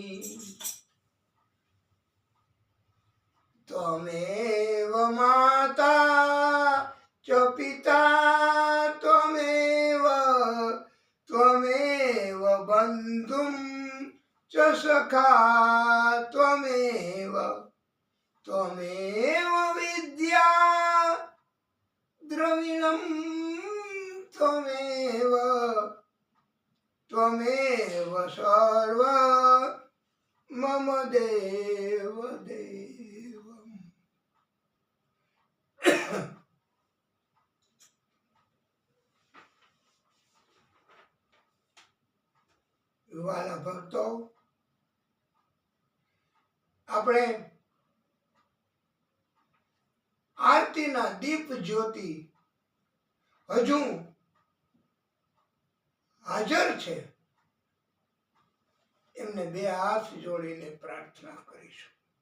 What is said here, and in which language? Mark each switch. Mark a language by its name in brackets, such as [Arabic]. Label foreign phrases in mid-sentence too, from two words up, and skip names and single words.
[Sanskrit] त्वमेव माता च पिता त्वमेव, त्वमेव बन्धुं च सखा त्वमेव, त्वमेव विद्या द्रविणं त्वमेव, त्वमेव सर्व मम देव देवम्। [Gujarati] વાલા ભક્તો, આપણે આરતીના દીપ જ્યોતિ હજુ હાજર છે, એમને બે હાથ જોડીને પ્રાર્થના કરીશું.